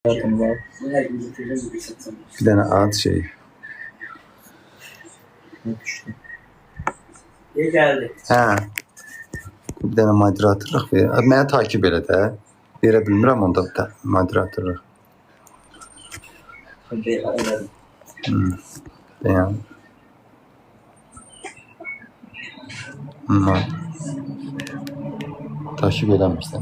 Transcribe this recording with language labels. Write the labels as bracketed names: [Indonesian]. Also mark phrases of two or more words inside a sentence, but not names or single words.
[Turkish] Zaten var. Bir tane ad şey. Ne düştü? İyi geldi. [Azerbaijani] Hə. Bir dənə moderatorluq ver. Məni takip elə də. Verə bilmirəm onda da moderatorluq. Bəyən. Takip eləmirsən.